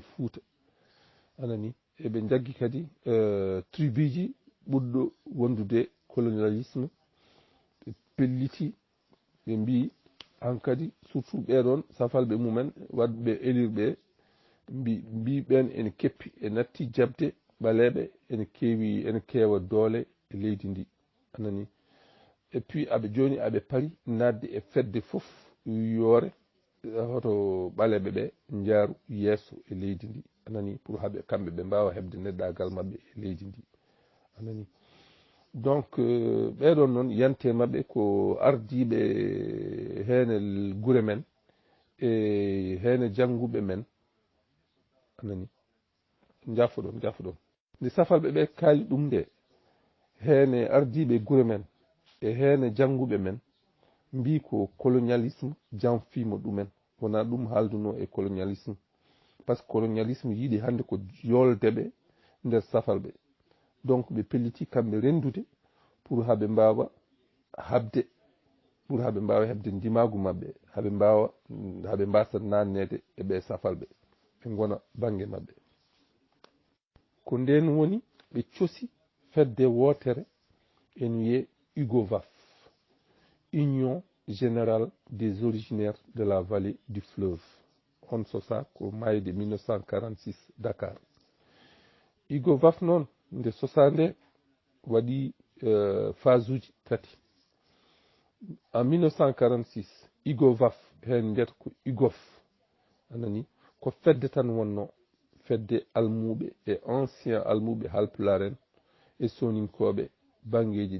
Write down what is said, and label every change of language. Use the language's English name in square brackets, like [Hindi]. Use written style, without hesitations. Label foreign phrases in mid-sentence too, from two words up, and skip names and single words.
[Fula] Fuuta anani eɓe jaggi kadi tribiji ɓurɗo wondude colonialisme ɓe pelliti ɓe mbi hankadi surtout ɓeɗon safalɓe mumen wadɓe élire ɓe mbi ɓen ene keppi e natti jabde ɓaleɓe ene kewa doole e leydi ndi anani [French] et puis [Fula] aɓe joni aɓe pari nadde e fedde fof yoore hoto ɓaleɓe ɓe jaaru yeeso e leydi ndi anani pour haɓe kamɓe ɓe mbawa hebde neɗɗagal mabɓe e leydi ndi anani donc ɓeɗon noon yante mabɓe ko ardiɓe hene gure men e hene jangguɓe men anani jafoɗon nde safalɓe ɓe kaali ɗum nde hene ardiɓe gure men e hene jangguɓe men mbi ko colonialisme janfima ɗumen wona ɗum halduno e colonialisme [French] par ce que [Fula] colonialisme yiiɗi hande ko yoldeɓe nder safalɓe donc ɓe pelliti kamɓe rendude pour haɓe mbawa habde ndimagu mabɓe haɓe mbasa nannede e ɓe safalɓe ɓe gona banggue mabɓe ko nden woni ɓe cosi fedde wotere en wiye UGOVAF Union générale des originaires de la vallée du fleuve on sosa ko mayde 1946 Dakar. UGOVAF noon nde sosa nde waɗi phase uji tati. En 1946 UGOVAF hen mbiyata ko UGOF anani ko fedde tan wonno fedde almuɓe e ancien almuɓe Halpulaar en e soninkoɓe bangeji